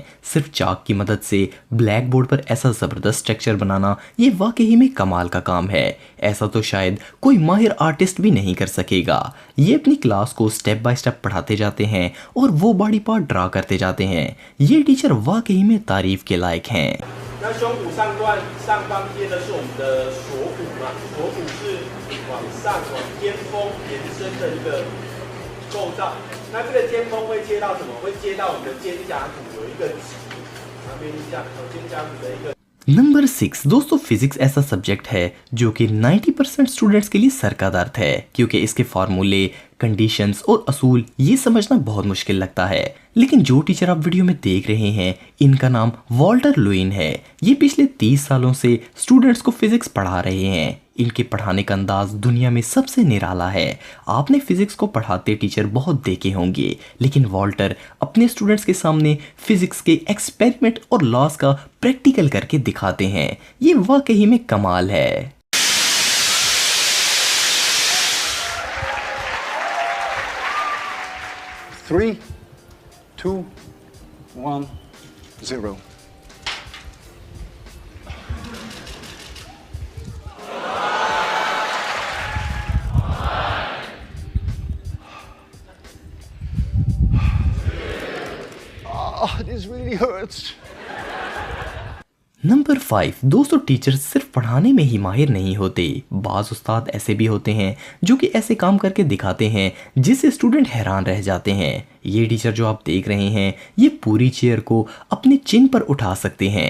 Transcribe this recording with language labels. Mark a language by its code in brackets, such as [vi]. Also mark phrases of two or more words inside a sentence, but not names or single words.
[ur] صرف چاک کی مدد سے [en] black board [ur] پر ایسا زبردست اسٹرکچر بنانا یہ واقعی میں کمال کا کام ہے. ایسا تو شاید کوئی ماہر آرٹسٹ بھی نہیں کر سکے گا. یہ اپنی کلاس کو [en] step by step [ur] پڑھاتے جاتے ہیں اور وہ [en] body part draw [ur] کرتے جاتے ہیں. یہ ٹیچر واقعی میں تعریف کے لائق ہیں. [zh] 那胸骨上段上方贴的是我们的锁骨嘛，锁骨是往上往肩峰延伸的一个构造。那这个肩峰会接到什么？会接到我们的肩胛骨有一个棘，旁边一下肩胛骨的一个。 [ur] نمبر 6 دوستو، فزکس ایسا سبجیکٹ ہے جو کہ 90% اسٹوڈنٹس کے لیے سر کا درد ہے، کیونکہ اس کے فارمولے، کنڈیشنز اور اصول یہ سمجھنا بہت مشکل لگتا ہے. لیکن جو ٹیچر آپ ویڈیو میں دیکھ رہے ہیں ان کا نام والٹر لیوین ہے. یہ پچھلے 30 سالوں سے اسٹوڈنٹس کو فزکس پڑھا رہے ہیں. ان کے پڑھانے کا انداز دنیا میں سب سے نرالا ہے. آپ نے فزکس کو پڑھاتے ٹیچر بہت دیکھے ہوں گے، لیکن والٹر اپنے اسٹوڈنٹس کے سامنے فزکس کے ایکسپیریمنٹ اور لاز کا پریکٹیکل کر کے دکھاتے ہیں. یہ واقعی میں کمال ہے. [en] Three, 2, 1, 0. Oh, this really hurts. [ur] نمبر 5 دوستو، ٹیچرز صرف پڑھانے میں ہی ماہر نہیں ہوتے. بعض استاد ایسے بھی ہوتے ہیں جو کہ ایسے کام کر کے دکھاتے ہیں جس سے اسٹوڈنٹ حیران رہ جاتے ہیں. یہ ٹیچر جو آپ دیکھ رہے ہیں یہ پوری چیئر کو اپنے چن پر اٹھا سکتے ہیں.